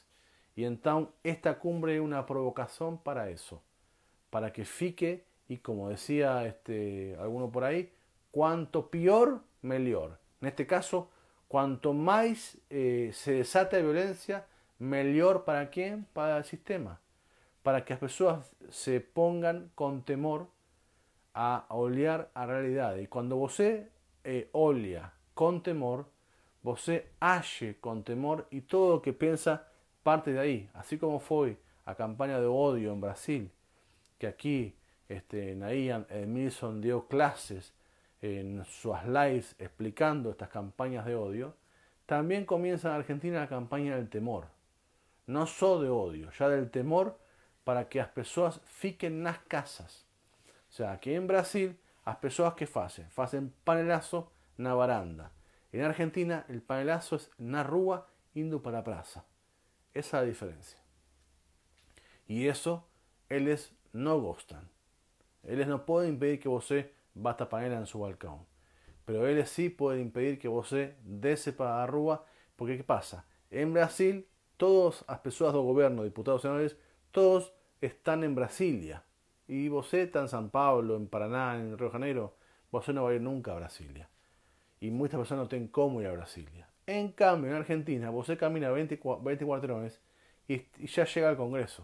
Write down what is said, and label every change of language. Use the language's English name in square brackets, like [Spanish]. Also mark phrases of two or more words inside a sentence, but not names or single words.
[Spanish] Y entonces esta cumbre es una provocación para eso, para que fique, y como decía alguno por ahí, cuanto peor, mejor. En este caso, cuanto más se desata violencia, mejor para quién, para el sistema, para que las personas se pongan con temor a [Portuguese] olhar a realidade. E quando você olha com temor, você age com temor, e todo o que pensa parte de aí. Assim como foi a campanha de ódio em Brasil, que aqui [Spanish] Nayan Edmilson dio clases en sus lives explicando estas campañas de odio, también comienza en Argentina la campaña del temor. No solo de odio, ya del temor, para que las personas fiquen [Portuguese] nas casas. [Spanish] O sea, aquí en Brasil, las personas que hacen panelazo [Portuguese] na varanda. [Spanish] En Argentina, el panelazo es [Portuguese] na rúa indo [Spanish] para la plaza. Esa es la diferencia. Y eso, ellos no gustan. Ellos no pueden impedir que [Portuguese] você bata panela [Spanish] en su balcón. Pero ellos sí pueden impedir que [Portuguese] você desce [Spanish] para la rúa. Porque ¿qué pasa? En Brasil, todas las personas del gobierno, diputados, senadores, todos están en Brasilia. Y você está en San Pablo, en Paraná, en Río de Janeiro, você no va a ir nunca a Brasilia. Y muchas personas no tienen cómo ir a Brasilia. En cambio, en Argentina, você camina 20 cuarterones y ya llega al Congreso.